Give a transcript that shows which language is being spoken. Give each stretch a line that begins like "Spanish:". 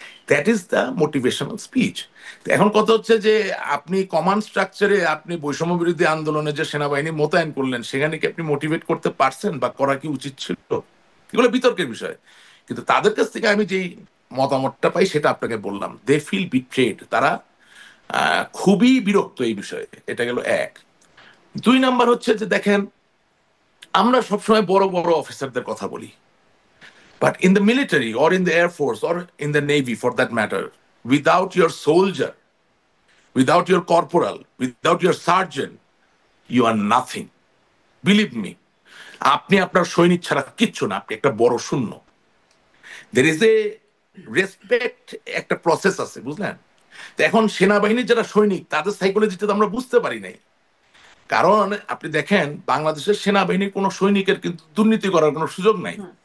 English: That is the motivational speech.
Bangla: এখন কথা হচ্ছে যে আপনি কমান্ড স্ট্রাকচারে আপনি বৈষম্য বিরোধী আন্দোলনে যে সেনাবাহিনী মোতায়েন করলেন, সেখানে কি আপনি মোটিভেট করতে পারছেন বা করা কি উচিত ছিল? এগুলো বিতর্কের বিষয়। কিন্তু তাদের কাছ থেকে আমি যেই মতামতটা পাই সেটা আপনাকে বললাম,
English: They feel betrayed.
Bangla: তারা খুবই বিরক্ত এই বিষয়ে। এটা গেল এক। 2 নাম্বার হচ্ছে যে দেখেন, আমরা সবসময় বড় বড় অফিসারদের কথা বলি,
English: but in the military or in the air force or in the navy for that matter, without your soldier, without your corporal, without your sergeant, you are nothing. Believe me,
Bangla: আপনি আপনার সৈনিক ছাড়া কিচ্ছু না, আপনি একটা বড় শূন্য।
English: There is a respect,
Bangla: একটা প্রসেস আছে, বুঝলেন? তো এখন সেনাবাহিনীর যারা সৈনিক, তাদের সাইকোলজিটা তো আমরা বুঝতে পারি নাই। কারণ আপনি দেখেন বাংলাদেশের সেনাবাহিনীর কোন সৈনিকের কিন্তু দুর্নীতি করার কোনো সুযোগ নাই।